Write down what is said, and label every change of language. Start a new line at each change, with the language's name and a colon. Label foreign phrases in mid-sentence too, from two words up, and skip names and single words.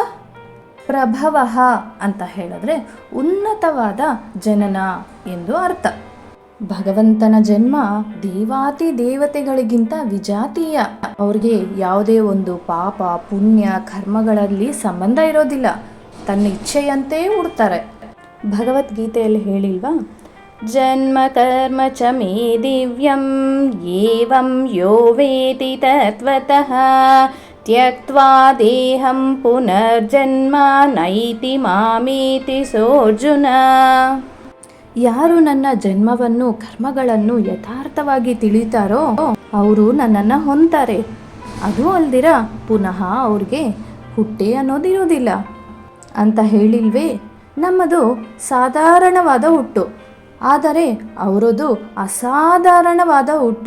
Kannada: ಪ್ರಭವಃ ಅಂತ ಹೇಳಿದ್ರೆ ಉನ್ನತವಾದ ಜನನ ಎಂದು ಅರ್ಥ. ಭಗವಂತನ ಜನ್ಮ ದೇವಾತಿ ದೇವತೆಗಳಿಗಿಂತ ವಿಜಾತೀಯ. ಅವ್ರಿಗೆ ಯಾವುದೇ ಒಂದು ಪಾಪ ಪುಣ್ಯ ಕರ್ಮಗಳಲ್ಲಿ ಸಂಬಂಧ ಇರೋದಿಲ್ಲ. ತನ್ನ ಇಚ್ಛೆಯಂತೆ ಹುಡ್ತಾರೆ. ಭಗವದ್ಗೀತೆಯಲ್ಲಿ ಹೇಳಿಲ್ವಾ?
Sanskrit: ಜನ್ಮ ಕರ್ಮ ಚ ಮೇ ದಿವ್ಯಂ ಏವಂ ಯೋ ವೇತಿ ತತ್ವತಃ ತ್ಯಕ್ತ್ವಾ ದೇಹಂ ಪುನರ್ಜನ್ಮ ನೈತಿ ಮಾಮೇತಿ ಸೋರ್ಜುನ.
Kannada: ಯಾರು ನನ್ನ ಜನ್ಮವನ್ನು ಕರ್ಮಗಳನ್ನು ಯಥಾರ್ಥವಾಗಿ ತಿಳಿತಾರೋ ಅವರು ನನ್ನನ್ನು ಹೊಂತಾರೆ. ಅದು ಅಲ್ದಿರ ಪುನಃ ಅವ್ರಿಗೆ ಹುಟ್ಟೆ ಅನ್ನೋದಿರೋದಿಲ್ಲ ಅಂತ ಹೇಳಿಲ್ವೇ? ನಮ್ಮದು ಸಾಧಾರಣವಾದ ಹುಟ್ಟು, ಆದರೆ ಅವರದು ಅಸಾಧಾರಣವಾದ ಹುಟ್ಟು.